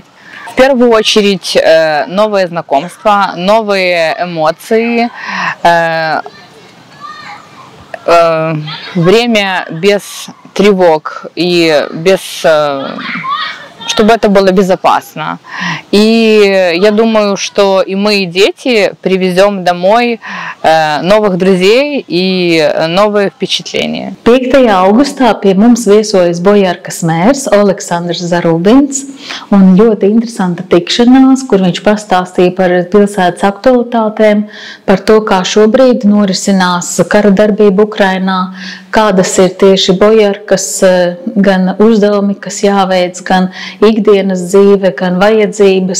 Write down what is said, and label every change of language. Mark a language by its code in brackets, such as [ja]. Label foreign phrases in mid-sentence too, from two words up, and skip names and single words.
[ru] В первую очередь новые знакомства, новые эмоции, время без тревог и без... чтобы это было безопасно. И я думаю, что и мы, и дети, привезем домой новых друзей и новые впечатления. [lv] 5. augustā pie mums viesojas Bojarkas mērs Oleksandrs Zarubins, un ļoti interesanta tikšanās, kur viņš pastāstīja par pilsētas aktualitātēm, par to, kā šobrīd norisinās kara darbība Ukrainā, kādas ir tieši Bojarkas gan uzdevumi, kas jāveic, gan ikdienas dzīve, gan vajadzības.